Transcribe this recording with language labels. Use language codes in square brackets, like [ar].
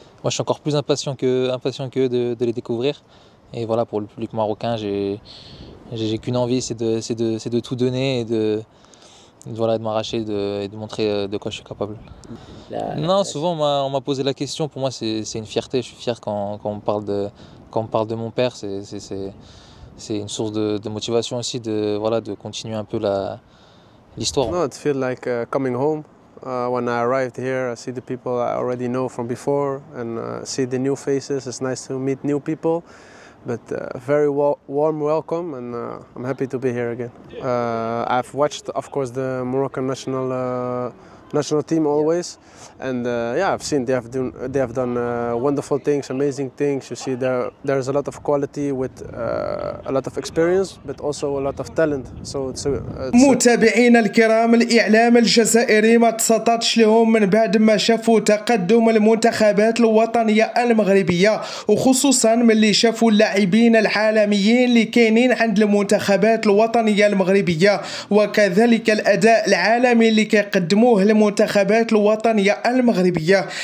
[fr] Moi, je suis encore plus impatient qu'eux de les découvrir. Et voilà, pour le public marocain, j'ai qu'une envie, c'est de tout donner et de m'arracher et de montrer de quoi je suis capable. Non, souvent on m'a posé la question. Pour moi, c'est une fierté. Je suis fier quand on parle de mon père. C'est une source de motivation aussi de continuer un peu l'histoire. [en] No, it feels like coming home. When I arrived here, I see the people I already know from before and see the new faces. It's nice to meet new people, but very warm welcome, and I'm happy to be here again. I've watched, of course, the Moroccan national team always, and yeah, I've seen they have done wonderful things, amazing things. You see, there's a lot of quality with a lot of experience, but also a lot of talent. So it's [ar] متابعينا الكرام، الإعلام الجزائري ما تسطرش لهم من بعد ما شافوا تقدم المنتخبات الوطنية المغربية، وخصوصا ملي شافوا اللاعبين العالميين اللي كاينين عند المنتخبات الوطنية المغربية، وكذلك الأداء العالمي اللي كيقدموه المنتخبات الوطنية المغربية،